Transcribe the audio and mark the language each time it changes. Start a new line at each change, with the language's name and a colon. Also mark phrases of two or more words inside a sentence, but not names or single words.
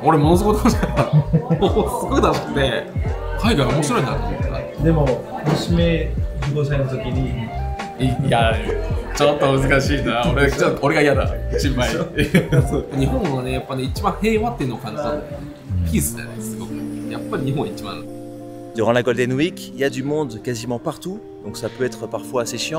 Japanese: 俺ものすごく楽しかった。すごく楽しくて海外面白いなと思った。でも娘15歳の時にいやちょっと難しいな。俺が嫌だ。心配。日本はね、やっぱね、一番平和っていうのを感じたんだよ。ピースだよね、すごく。やっぱり日本一番。
French: Durant la Golden Week, il y a du monde quasiment partout, donc ça peut être parfois assez chiant.